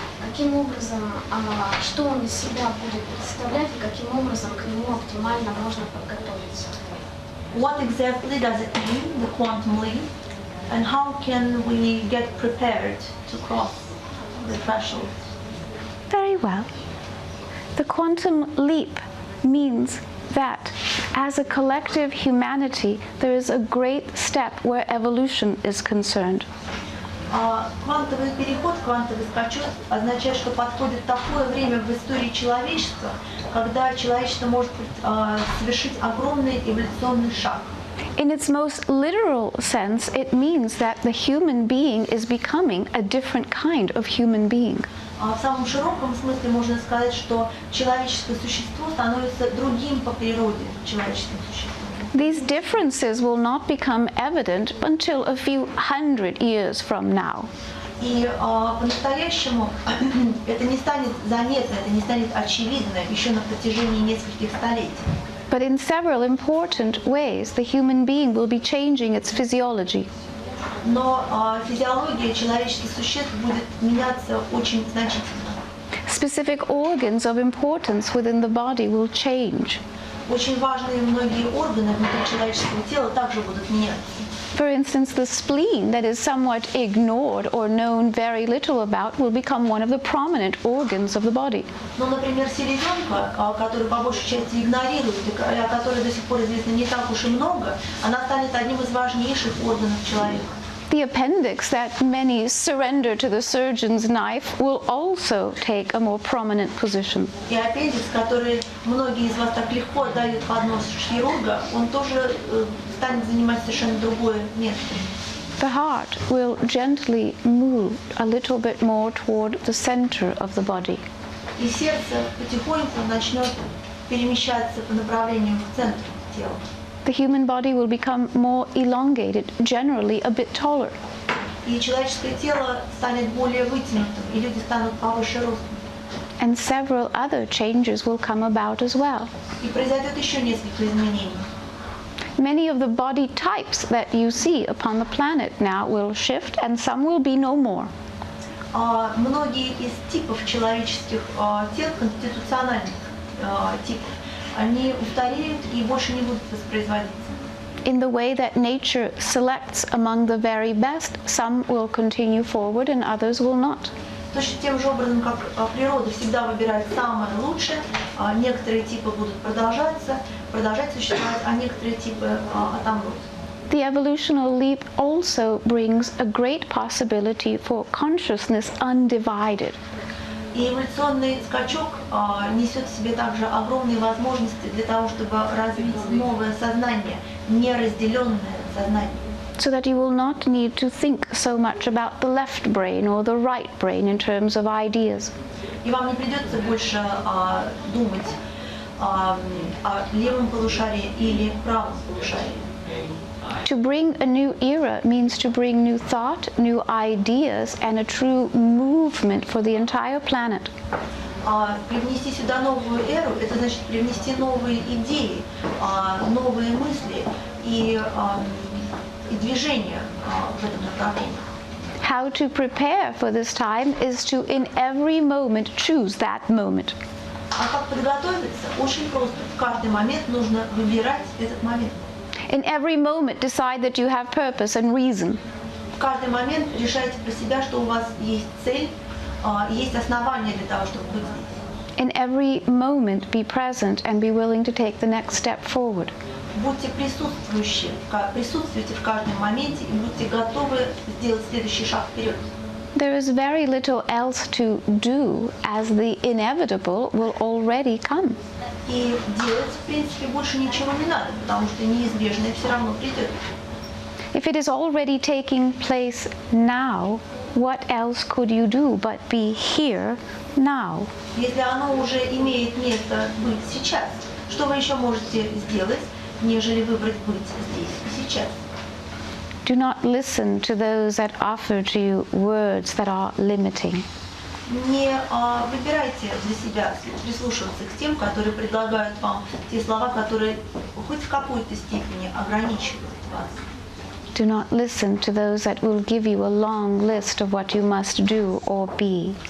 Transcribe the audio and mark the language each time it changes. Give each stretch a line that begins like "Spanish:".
Russian: Каким образом, что он из себя будет представлять и каким образом к нему оптимально можно подготовиться?
English: What exactly does it mean, the quantum leap, and how can we get prepared to cross the threshold? Very well. The quantum leap means that as a collective humanity, there is a great step where evolution is concerned.
Russian: Квантовый переход, квантовый скачок означает, что подходит такое время в истории человечества, когда человечество может совершить огромный эволюционный шаг.
English: In its most literal sense, it means that the human being is becoming a different kind of human being.
Russian: В самом широком смысле можно сказать, что человеческое существо становится другим по природе человеческим существом.
English: These differences will not become evident until a few hundred years from now.
Russian: И по-настоящему это не станет заметно, это не станет очевидно еще на протяжении нескольких столетий.
English: But in several important ways, the human being will be changing its physiology.
Russian: Но физиология человеческих существ будет меняться очень значительно.
English: Specific organs of importance within the body will change.
Russian: Очень важные многие органы внутри человеческого тела также будут меняться.
English: For instance, the spleen that is somewhat ignored or known very little about will become one of the prominent organs of the body.
Russian: Ну, например, селезенка, которую по большей части игнорируют, и о которой до сих пор известно не так уж и много, она станет одним из важнейших органов человека.
English: The appendix that many surrender to the surgeon's knife will also take a more prominent position.
Russian: И аппендикс, который многие из вас так легко отдают под нос хирурга, он тоже станет занимать совершенно другое место.
English: The heart will gently move a little bit more toward the center of the body.
Russian: И сердце потихоньку начнет перемещаться по направлению к центру тела.
English: The human body will become more elongated, generally a bit taller.
Russian: И человеческое тело станет более вытянутым, и люди станут повыше ростом.
English: And several other changes will come about as well.
Russian: И произойдет еще несколько изменений.
English: Many of the body types that you see upon the planet now will shift, and some will be no more.
Russian: Многие из типов человеческих тел, конституциональных типов, они устареют и больше не будут воспроизводиться.
English: In the way that nature selects among the very best, some will continue forward and others will not.
Russian: Точно тем же образом, как природа всегда выбирает самое лучшее, некоторые типы будут продолжать существовать, а некоторые типы отомрут.
English: The evolutional leap also brings a great possibility for consciousness undivided.
Russian: И эволюционный скачок несет в себе также огромные возможности для того, чтобы развить новое сознание, неразделенное сознание.
English: So that you will not need to think so much about the left brain or the right brain in terms of ideas.
Russian: И вам не придется больше думать о левом полушарии или правом полушарии.
English: To bring a new era means to bring new thought, new ideas, and a true movement for the entire planet.
Russian: Привнести сюда новую эру, это значит привнести новые идеи, новые мысли и и движение в этом направлении.
English: How to prepare for this time is to, in every moment, choose that moment.
Russian: А как подготовиться? Очень просто. В каждый момент нужно выбирать этот момент.
English: In every moment, decide that you have purpose and reason.
Russian: В каждый момент решайте про себя, что у вас есть цель, есть основания для того, чтобы быть здесь.
English: In every moment, be present and be willing to take the next step forward.
Russian: Будьте присутствуйте в каждом моменте и будьте готовы сделать следующий шаг вперед.
English: There is very little else to do, as the inevitable will already come.
Russian: И делать, в принципе, больше ничего не надо, потому что неизбежное все равно придет.
English: If it is already taking place now, what else could you do but be here now?
Russian: Если оно уже имеет место быть сейчас, что вы еще можете сделать, нежели выбрать быть здесь и сейчас?
English: Do not listen to those that offer to you words that are limiting.
Russian: Не выбирайте для себя прислушиваться к тем, которые предлагают вам те слова, которые хоть в какой-то степени ограничивают вас.
English: Do not listen to those that will give you a long list of what you must do or be.